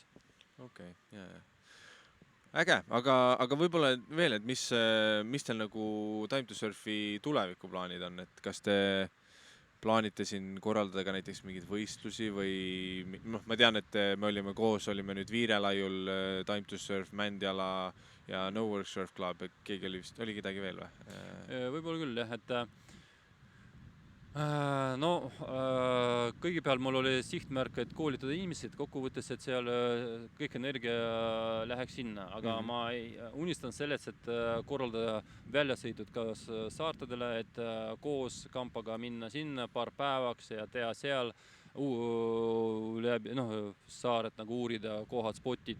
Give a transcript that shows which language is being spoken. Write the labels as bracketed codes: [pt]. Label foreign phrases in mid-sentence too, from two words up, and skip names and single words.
[et] Okei, äge, aga võib-olla veel, et mis teil nagu Time to Surfi tulevikuplaanid on, et kas te plaanite siin korraldada ka näiteks mingeid võistlusi või ma tean, et me olime nüüd Viirelaiul Time to Surf, Mändjala ja No Work Surf Club, keegi oli kedagi veel või? Võib-olla küll, jah, et kõigepealt mul oli sihtmärk, et koolitada inimesed kokkuvõttes, et seal kõik energia läheks sinna, aga ma unistan sellest, et korraldada väljasõidud ka saartadele, et koos kampaga minna sinna paar päevaks ja teha seal saaret nagu uurida kohad, spotid.